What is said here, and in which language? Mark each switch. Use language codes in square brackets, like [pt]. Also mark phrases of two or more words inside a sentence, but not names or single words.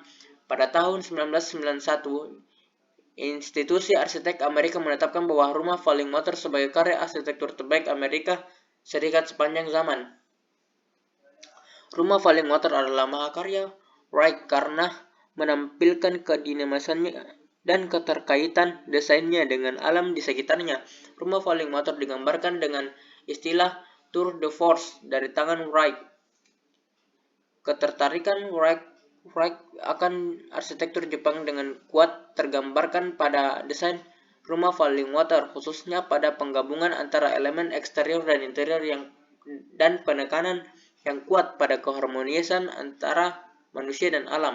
[id] Pada tahun 1991, Institusi Arsitek Amerika menetapkan bahwa rumah Falling Water sebagai karya arsitektur terbaik Amerika Serikat sepanjang zaman. Rumah Falling Water adalah mahakarya Wright karena menampilkan kedinamisannya dan keterkaitan desainnya dengan alam di sekitarnya. Rumah Falling Water digambarkan dengan istilah [fr] tour de force [id] dari tangan Wright. Ketertarikan Wright akan arsitektur Jepang dengan kuat tergambarkan pada desain rumah Falling Water, khususnya pada penggabungan antara elemen eksterior dan interior dan penekanan yang kuat pada keharmonisan antara manusia dan alam.